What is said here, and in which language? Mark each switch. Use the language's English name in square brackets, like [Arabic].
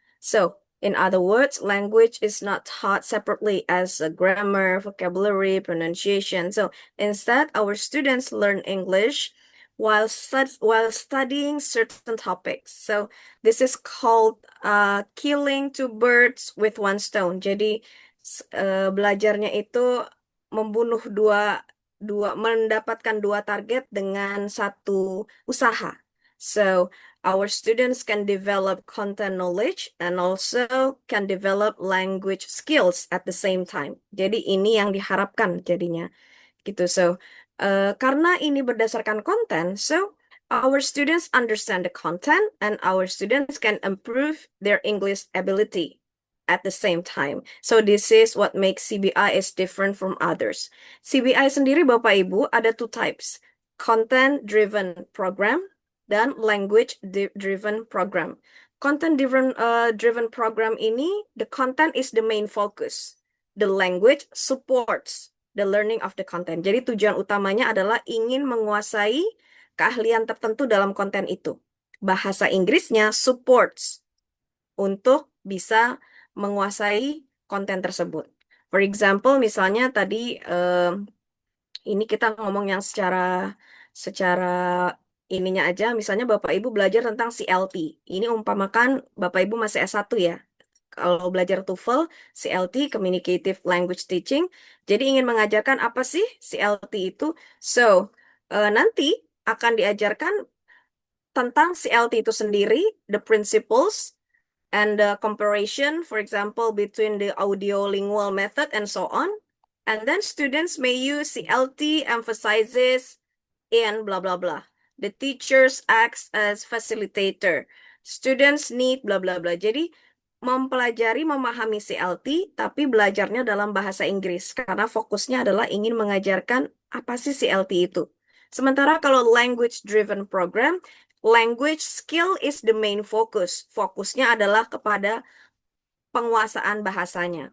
[English] So, in other words, language is not taught separately as a grammar, vocabulary, pronunciation. So, instead, our students learn English while studying certain topics. So, this is called killing two birds with one stone. [Indonesian] Jadi, belajarnya itu membunuh mendapatkan dua target dengan satu usaha. [English] So our students can develop content knowledge and also can develop language skills at the same time. [Indonesian] Jadi ini yang diharapkan jadinya gitu. [English] So [Indonesian] karena ini berdasarkan konten, [English] so our students understand the content and our students can improve their English ability at the same time. So this is what makes CBI is different from others. [Indonesian] CBI sendiri Bapak Ibu ada [English] two types, content driven program dan language driven program. Content driven program ini, the content is the main focus. the language supports the learning of the content. [Indonesian] Jadi tujuan utamanya adalah ingin menguasai keahlian tertentu dalam konten itu. Bahasa Inggrisnya supports untuk bisa menguasai konten tersebut. [English] For example, [Indonesian] misalnya tadi ini kita ngomong yang secara ininya aja, misalnya Bapak Ibu belajar tentang CLT. Ini umpamakan Bapak Ibu masih S1 ya. Kalau belajar TOEFL, CLT, Communicative Language Teaching. Jadi ingin mengajarkan apa sih CLT itu? [English] So, [Indonesian] nanti akan diajarkan tentang CLT itu sendiri, [English] the principles, and the comparison, for example, between the audio-lingual method and so on. And then students may use CLT emphasizes in blah, blah, blah. The teachers acts as facilitator. Students need blah, blah, blah. [Indonesian] Jadi, mempelajari, memahami CLT, tapi belajarnya dalam bahasa Inggris. Karena fokusnya adalah ingin mengajarkan apa sih CLT itu. Sementara kalau [English] language-driven program, language skill is the main focus. [Indonesian] Fokusnya adalah kepada penguasaan bahasanya.